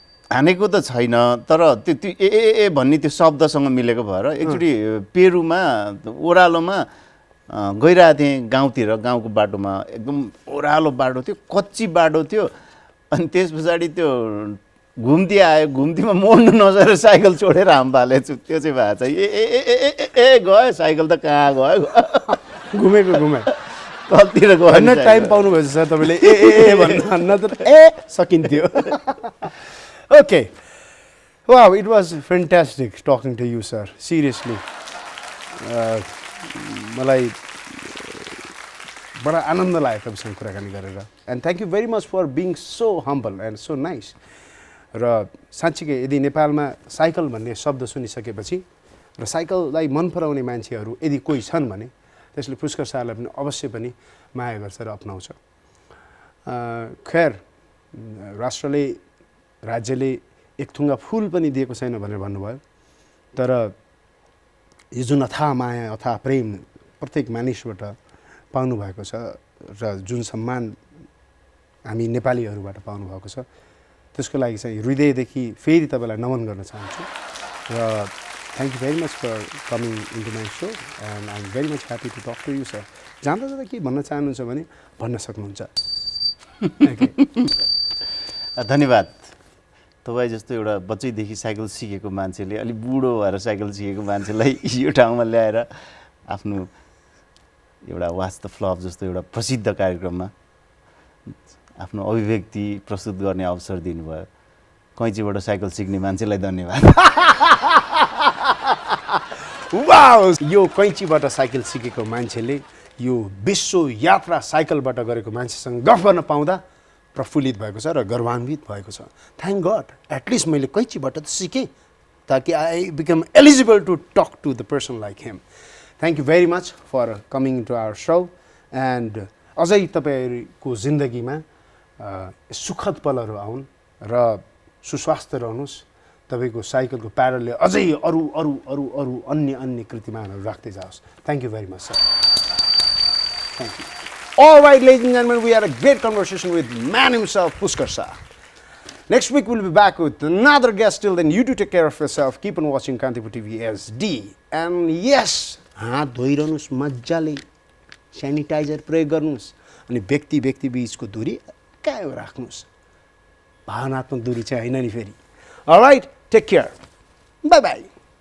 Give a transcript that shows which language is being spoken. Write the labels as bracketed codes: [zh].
[ne] हानेको त छैन, तर त्यो ए भन्ने त्यो शब्दसँग मिलेको भएर एकचोटि पेरुमा ओह्रालोमा गइरहेको थिएँ गाउँतिर, गाउँको बाटोमा एकदम ओह्रालो बाटो थियो, कच्ची बाटो थियो। अनि त्यस पछाडि त्यो घुम्ती आयो, घुम्तीमा मोड्नु नसकेर साइकल छोडेर हाम फालेको छु, त्यो चाहिँ भएको छ। ए गयो साइकल त कहाँ गयो, घुमे कतितिर गयो, टाइम पाउनु भएछ सर तपाईँले ए भन्न त ए सकिन्थ्यो। [en] okay, wow, it was fantastic talking to you sir, seriously [ne] मलाई बडा आनन्द लाग्यो तपाईँसँग कुराकानी गरेर। [en] And thank you very much for being so humble and so nice. [ne] र साँच्चीकै यदि नेपालमा साइकल भन्ने शब्द सुनिसकेपछि र साइकललाई मन पराउने मान्छेहरू यदि कोही छन् भने त्यसले पुष्कर शाहलाई पनि अवश्य पनि माया गर्छ र अपनाउँछ। खैर, राष्ट्रले, राज्यले एक थुङ्गा फुल पनि दिएको छैन भनेर भन्नुभयो, तर यो जुन अथाह माया, अथाह प्रेम प्रत्येक मानिसबाट पाउनु भएको छ र जुन सम्मान हामी नेपालीहरूबाट पाउनु भएको छ, त्यसको लागि चाहिँ हृदयदेखि फेरि तपाईँलाई नमन गर्न चाहन्छु। र [en] Thank you very much for coming into my show and I'm very much happy to talk to you, sir. [ne] जाँदा जाँदा के भन्न चाहनुहुन्छ भने भन्न सक्नुहुन्छ. धन्यवाद. तपाईँ जस्तो एउटा बच्चैदेखि साइकल सिकेको मान्छेले अलि बुढो भएर साइकल सिकेको मान्छेलाई यो ठाउँमा ल्याएर आफ्नो एउटा वाच द फ्लप जस्तो एउटा प्रसिद्ध कार्यक्रममा आफ्नो अभिव्यक्ति प्रस्तुत गर्ने अवसर दिनुभयो. कैँचीबाट साइकल सिक्ने मान्छेलाई धन्यवाद. वाउ, यो कैँचीबाट साइकल सिकेको मान्छेले यो विश्व यात्रा साइकलबाट गरेको मान्छेसँग गफ गर्न पाउँदा प्रफुल्लित भएको छ र गर्वान्वित भएको छ. [en] thank God, at least [ne] मैले कैँचीबाट त सिकेँ ताकि [en] I become eligible to talk to the person like him. Thank you very much for coming to our show and [ne] अझै तपाईँहरूको जिन्दगीमा सुखद पलहरू आउन् र सुस्वास्थ्य रहनुहोस्. तपाईँको साइकलको प्याडलले अझै अरू अरू अरू अरू अन्य अन्य कृतिमानहरू राख्दै जाओस्. [en] Thank you very much sir. Thank you. All right, ladies and gentlemen, we had a great conversation with man himself, Puskar sir. Next week, we'll be back with another guest. Till then, you do take care of yourself. Keep on watching Kantipur TV SD. And yes, [ne] हात धोइरहनुहोस् मजाले, sanitiser प्रयोग गर्नुहोस् अनि व्यक्ति बीचको दूरी कायम राख्नुहोस्. भावनात्मक दूरी चाहिँ हैन नि फेरि. [en] All right, take care. Bye bye.